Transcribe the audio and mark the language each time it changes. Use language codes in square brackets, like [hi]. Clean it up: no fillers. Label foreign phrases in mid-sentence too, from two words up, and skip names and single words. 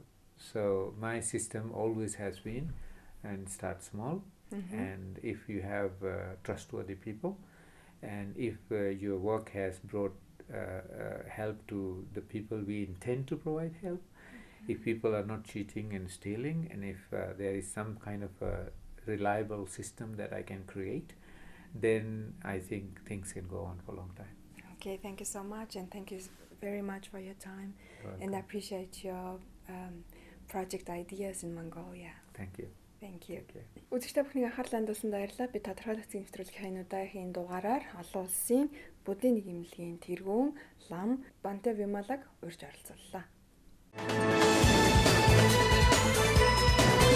[en] So my system always has been, and start small, and if you have trustworthy people, and if your work has brought help to the people we intend to provide help, if people are not cheating and stealing, and if there is some kind of a reliable system that I can create, then I think things can go on for a long time. Okay, thank you so much, and thank you very much for your time. And I appreciate your project ideas in Mongolia. Thank you. Thank you. [mn] Үзэгчтэй бүхний анхаарлаа хандуулсан баярлалаа. Би тодорхойлогдсон нэвтрүүлгийн хаянуудын дугаараар олон улсын буддийн нэг эмнэлгийн тэргүүн лам Bhante Wimalаг урьж оролцууллаа.